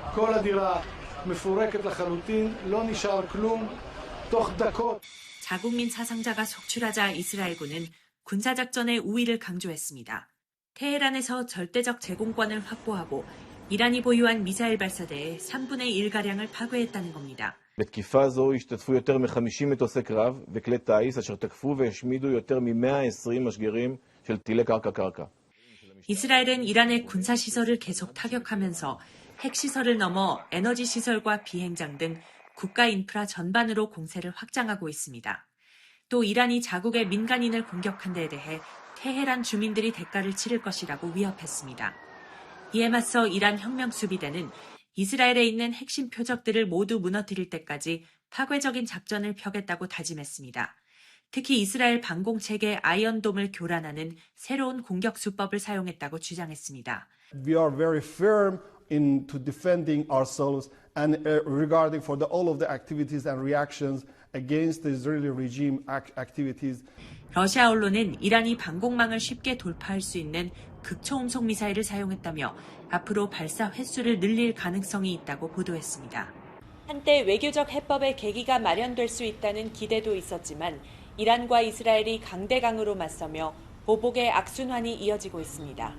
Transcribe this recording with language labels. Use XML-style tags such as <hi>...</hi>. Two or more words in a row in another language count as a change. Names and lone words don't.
<ko>자국민 사상자가 속출하자 이스라엘군은 군사작전의 우위를 강조했습니다. 테헤란에서 절대적 제공권을 확보하고 이란이 보유한 미사일 발사대의 3분의 1가량을 파괴했다는 겁니다.</ko> <he>בתקיפה זו השתתפו יותר מ-50 מטוסי קרב וכלי טיס אשר תקפו והשמידו יותר מ-120 משגרים של טילי קרקע-קרקע.</he> <ko>이스라엘은 이란의 군사시설을 계속 타격하면서 핵시설을 넘어 에너지시설과 비행장 등 국가 인프라 전반으로 공세를 확장하고 있습니다. 또 이란이 자국의 민간인을 공격한 데에 대해 테헤란 주민들이 대가를 치를 것이라고 위협했습니다. 이에 맞서 이란 혁명수비대는 이스라엘에 있는 핵심 표적들을 모두 무너뜨릴 때까지 파괴적인 작전을 펴겠다고 다짐했습니다. 특히 이스라엘 방공체계 아이언돔을 교란하는 새로운 공격 수법을 사용했다고 주장했습니다.</ko> <en>We are very firm into defending ourselves and regarding for all of the activities and reactions against the Israeli regime activities.</en> <ko>러시아 언론은 이란이 방공망을 쉽게 돌파할 수 있는 극초음속 미사일을 사용했다며 앞으로 발사 횟수를 늘릴 가능성이 있다고 보도했습니다. 한때 외교적 해법의 계기가 마련될 수 있다는 기대도 있었지만 이란과 이스라엘이 강대강으로 맞서며 보복의 악순환이 이어지고 있습니다.</ko>